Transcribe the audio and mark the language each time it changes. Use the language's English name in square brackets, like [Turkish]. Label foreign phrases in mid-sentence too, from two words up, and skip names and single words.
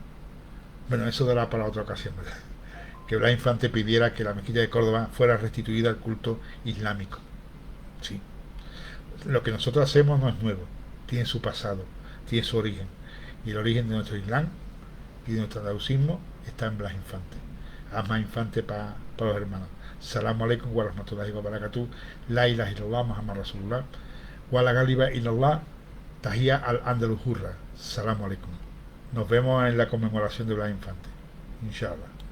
[Spanish] Bueno, eso dará para otra ocasión, ¿verdad? Que Blas Infante pidiera que la mezquita de Córdoba fuera restituida al culto islámico. Sí. Lo que nosotros hacemos no es nuevo, tiene su pasado, tiene su origen. Y el origen de nuestro Islam y de nuestro andalucismo está en Blas Infante. Asma Infante para los hermanos. [Arabic] السلام عليكم ورحمة الله وبركاته. لا إله إلا الله محمد رسول الله. ولا غالب إلا الله. تحيا الأندلس حرة. السلام عليكم. [Spanish] Nos vemos en la conmemoración de Blas Infante. Inshallah.